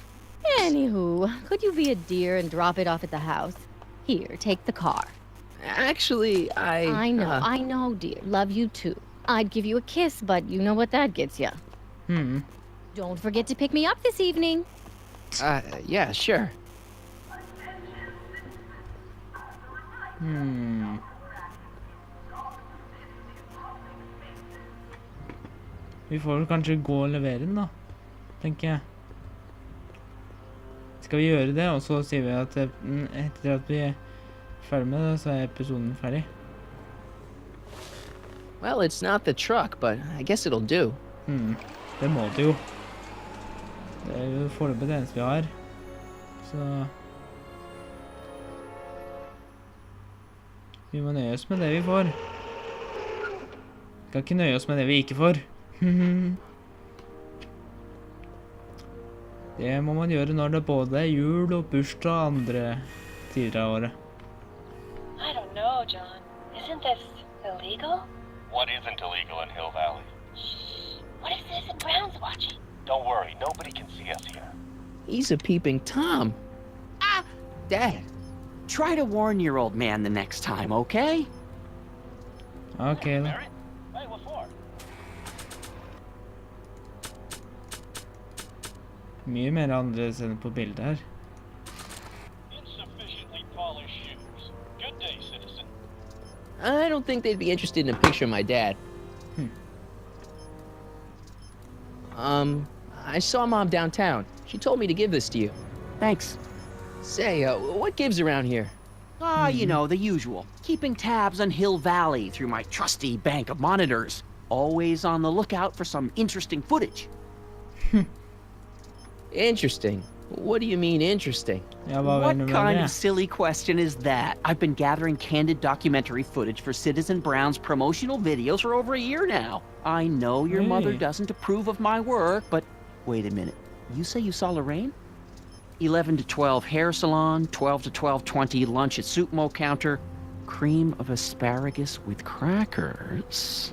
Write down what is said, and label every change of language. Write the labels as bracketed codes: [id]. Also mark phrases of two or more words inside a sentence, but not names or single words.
[en] Anywho, could you be a dear and drop it off at the house? Here, take the car. Actually, I know, dear. Love you too. I'd give you a kiss, but you know what that gets you. Don't forget to pick me up this evening. Yeah, sure. [no] Vi får vel kanskje gå og levere den da, tenker jeg. Skal vi gjøre det, og så sier vi at etter at vi er ferdig med det, så er episoden ferdig. [en] Well, it's not the truck, but I guess it'll do. [no] Det må det jo. Det er jo foreløpig det eneste vi har. Så... Vi må nøye oss med det vi får. Vi kan ikke nøye oss med det vi ikke får. Det må man gjøre når det både er jul og bursdag og andre tider av året. [en] I don't know, John. Isn't this illegal? What isn't illegal in Hill Valley? Shh. What if Citizen Brown's watching? Don't worry, nobody can see us here. He's a peeping Tom. Dad, try to warn your old man the next time, okay? [no] Ok da. [en] Mary? Hey, what for? [no] Mye mer annerledes enn på bildet her. [en] Insufficiently polished shoes. Good day, citizen. I don't think they'd be interested in a picture of my dad. I saw Mom downtown. She told me to give this to you. Thanks. Say, what gives around here? You know, the usual. Keeping tabs on Hill Valley through my trusty bank of monitors. Always on the lookout for some interesting footage. Interesting. What do you mean interesting? [no] Ja, hva [en] What [no] mener du med [en] kind [no] det? [en] of silly question is that? I've been gathering candid documentary footage for Citizen Brown's promotional videos for over a year now. I know your mother Hey. doesn't approve of my work, but wait a minute. You say you saw Lorraine? 11 to 12 hair salon, 12 to 12:20 lunch at soup mo counter, cream of asparagus with crackers.